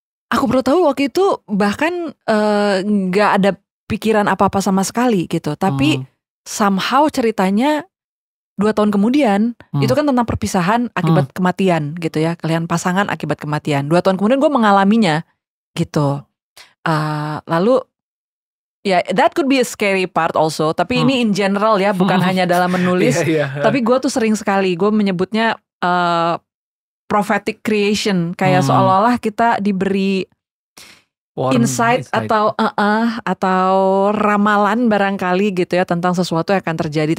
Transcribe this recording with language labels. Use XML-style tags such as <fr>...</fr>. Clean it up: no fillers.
<id>Aku Perlu Tahu waktu itu bahkan gak ada pikiran apa-apa sama sekali gitu. Tapi somehow ceritanya 2 tahun kemudian, itu kan tentang perpisahan akibat kematian gitu ya. Kalian pasangan akibat kematian. 2 tahun kemudian gue mengalaminya gitu. Lalu ya</id> <en>that could be a scary part also.</en> <id>Tapi ini in general ya, bukan hanya dalam menulis. Tapi gue tuh sering sekali, gue menyebutnya prophetic creation, kayak seolah-olah kita diberi insight atau ramalan barangkali gitu ya tentang sesuatu yang akan terjadi.</id>